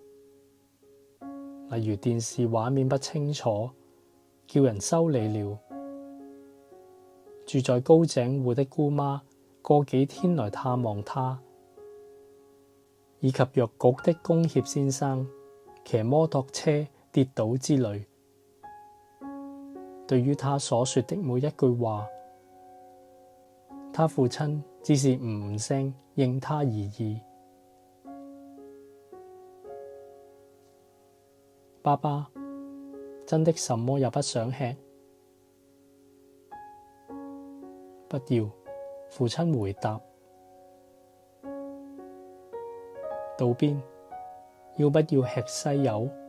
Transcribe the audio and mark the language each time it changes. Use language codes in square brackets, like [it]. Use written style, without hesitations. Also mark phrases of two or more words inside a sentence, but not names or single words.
[zh] 例如電視畫面不清楚，叫人修理了；住在高井戶的姑媽過幾天來探望他，以及藥局的工協先生騎摩托車跌倒之類。對於他所說的每一句話，他父親只是唔聲應他而已。爸爸，真的什麼也不想吃？不要，父親回答。道邊，要不要吃西柚？